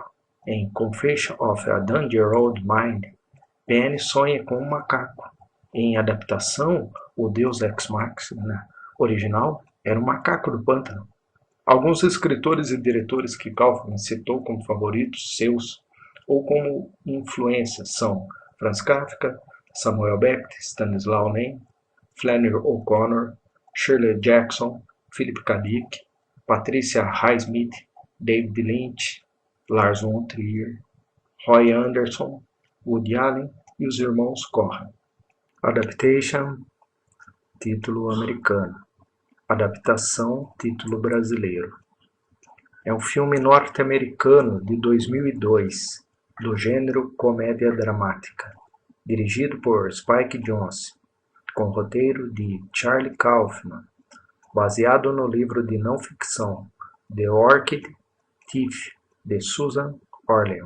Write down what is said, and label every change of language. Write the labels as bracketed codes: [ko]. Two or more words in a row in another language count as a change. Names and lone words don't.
[pt] Em Confession of a Dangerous Mind, Penny sonha com um macaco. Em adaptação, o [la] Deus Ex Machina [pt] original era um macaco do pântano. Alguns escritores e diretores que Kaufman citou como favoritos seus ou como influências são Franz Kafka, Samuel Beckett, Stanislaw Lem, Flannery O'Connor, Shirley Jackson, Philip K. Dick, Patricia Highsmith, David Lynch, Lars von Trier, Roy Anderson, Woody Allen e os irmãos Coen. Adaptation, título americano. Adaptação, título brasileiro. É um filme norte-americano de 2002, do gênero comédia dramática, dirigido por Spike Jonze, com roteiro de Charlie Kaufman, baseado no livro de não-ficção The Orchid Thief, de Susan Orlean.